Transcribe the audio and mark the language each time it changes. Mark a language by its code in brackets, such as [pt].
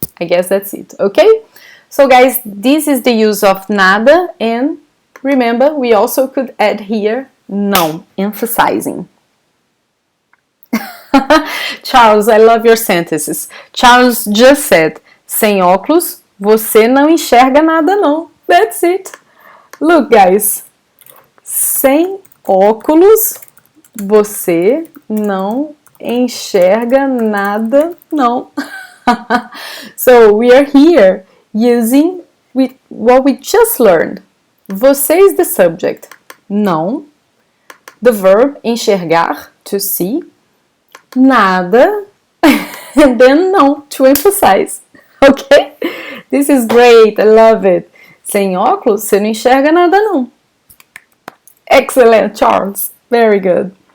[en] I guess that's it, okay? So guys, this is the use of nada, and remember, we also could add here não, emphasizing. Charles, I love your sentences. Charles just said, [pt] sem óculos, você não enxerga nada não. [en] That's it. Look, guys. [pt] Sem óculos, você não enxerga nada não. [en] So we are here using what we just learned. Você is the subject. Não. The verb enxergar, to see. [pt] Nada. [en] And then não, to emphasize. Okay? This is great. I love it. [pt] Sem óculos, você não enxerga nada não. [en] Excellent, Charles. Very good.